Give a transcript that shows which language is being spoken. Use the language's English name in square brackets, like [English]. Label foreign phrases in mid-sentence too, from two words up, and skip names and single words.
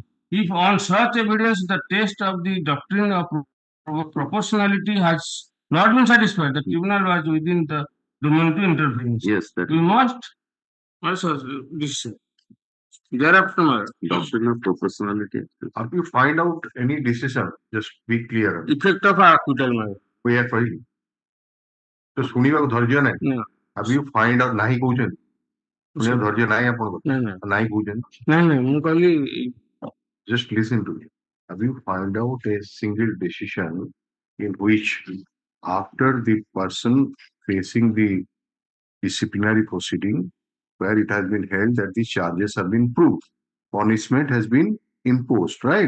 [English] If on such evidence the test of the doctrine of proportionality has not been satisfied, the tribunal was within the domain to interference. Yes, that we must also this thereafter doctrine of proportionality. If you find out any decision, just be clear. Effect of acquittal. We are [Odia] କହିଲି ତ ଶୁଣିବାକୁ ଧୈର୍ଯ୍ୟ ନାହିଁ। [English] Have you find out [Odia] ନାହିଁ କହୁଛନ୍ତି? ଶୁଣିବାକୁ ଧୈର୍ଯ୍ୟ ନାହିଁ ଆପଣଙ୍କର? ନାହିଁ କହୁଛନ୍ତି? ନାହିଁ ମୁଁ କହିଲି [English] just listen to me. Have you find out a single decision in which after the person facing the disciplinary proceeding where it has been held that the charges have been proved, punishment has been imposed, right?